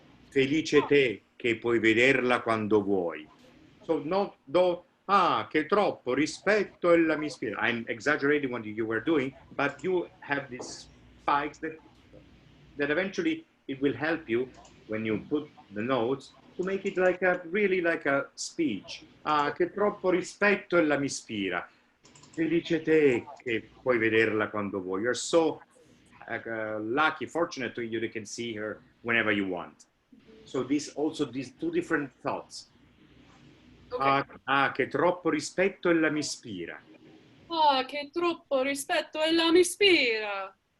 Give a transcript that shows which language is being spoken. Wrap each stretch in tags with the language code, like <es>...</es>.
<it>Felice te che puoi vederla quando vuoi. So che troppo rispetto ella mi ispira.</it> <en>I'm exaggerating what you were doing, but you have these spikes that eventually it will help you when you put the notes to make it like a speech.</en> <it>Che troppo rispetto ella mi ispira. Felice te che puoi vederla quando vuoi.</it> <en>You're so lucky, fortunate to you can see her whenever you want. So these two different thoughts. Okay.</en> <it>Che troppo rispetto ella mi ispira. Ah, che troppo rispetto ella mi ispira.</it>